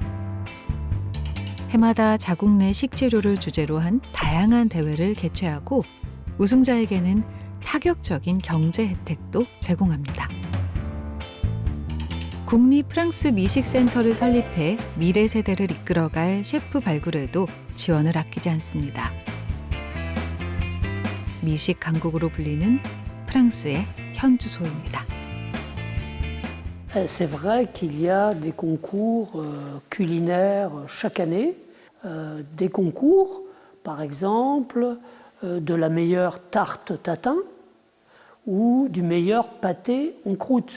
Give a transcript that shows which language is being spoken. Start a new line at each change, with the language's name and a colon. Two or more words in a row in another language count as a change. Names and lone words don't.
Korean: 해마다 자국 내 식재료를 주제로 한 다양한 대회를 개최하고 우승자에게는 파격적인 경제 혜택도 제공합니다. 국립 프랑스 미식센터를 설립해 미래 세대를 이끌어갈 셰프 발굴에도 지원을 아끼지 않습니다. 미식 강국으로 불리는 프랑스의 현주소입니다.
French: C'est vrai qu'il y a des concours culinaires chaque année, des concours, par exemple, de la meilleure tarte tatin ou du meilleur pâté en croûte.